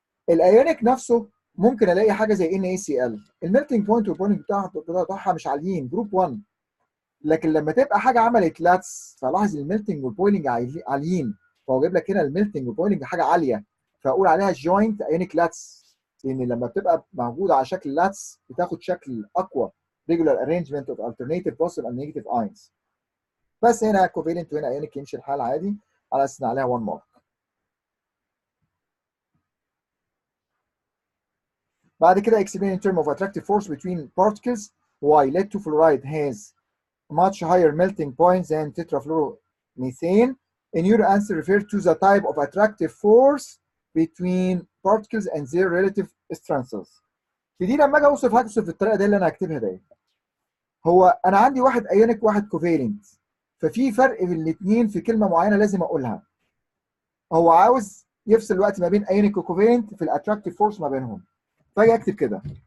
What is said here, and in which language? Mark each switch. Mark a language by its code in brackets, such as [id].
[ar] الايونيك نفسه ممكن الاقي حاجه زي NaCl، الميلتنج بوينت والبوينت بتاعها مش عاليين جروب 1، لكن لما تبقى حاجه عملت لاتس فلاحظ الميلتنج والبويلنج عاليين، فهو جايب لك هنا الميلتنج والبويلنج حاجه عاليه، فاقول عليها جوينت ايونيك لاتس. لان لما بتبقى موجوده على شكل لاتس بتاخد شكل اقوى [en] regular arrangement of alternative positive and negative ions. [ar] بس هنا covalent وهنا ionic يمشي الحال عادي على اساس ان عليها 1 مارك. بعد كده [en] explain in terms of attractive force between particles why lead 2 fluoride has much higher melting point than tetrafluoromethane. In your answer refer to the type of attractive force between particles and their relative strengths. [ar] في دي لما اجي اوصف هوصف بالطريقه دي اللي انا هكتبها دي. هو انا عندي واحد ايونيك واحد كوفالنت، ففي فرق بين الاثنين في كلمه معينه لازم اقولها. هو عاوز يفصل الوقت ما بين ايونيك وكوفالنت في الاتراكتيف فورس ما بينهم. فاجي اكتب كده.